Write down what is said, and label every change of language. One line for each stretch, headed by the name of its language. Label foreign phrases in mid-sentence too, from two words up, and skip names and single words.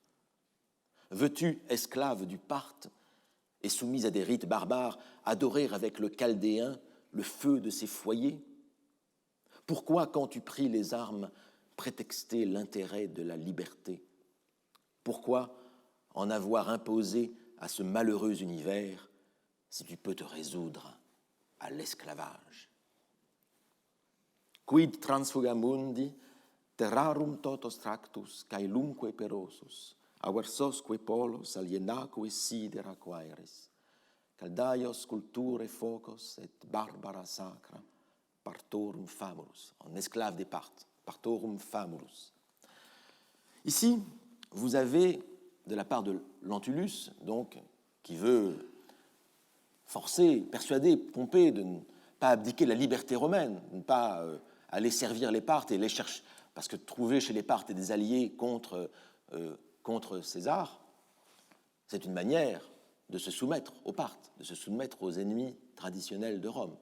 French: Veux-tu, esclave du Parthe, et soumise à des rites barbares, adorer avec le Chaldéen le feu de ses foyers? Pourquoi, quand tu pris les armes, prétexter l'intérêt de la liberté? Pourquoi en avoir imposé à ce malheureux univers si tu peux te résoudre à l'esclavage?
Latin: Quid transfuga mundi terrarum totos tractus caelumque perosus aversosque polos alienaque sidera quaeris caldaios culture focos et barbara sacra partorum famulus,
French: en esclave des Parthes,
Latin: partorum famulus.
French: Ici, vous avez, de la part de Lentulus, donc, qui veut forcer, persuader Pompée de ne pas abdiquer la liberté romaine, de ne pas aller servir les Parthes et les chercher, parce que trouver chez les Parthes des alliés contre César, c'est une manière de se soumettre aux Parthes, de se soumettre aux ennemis traditionnels de Rome.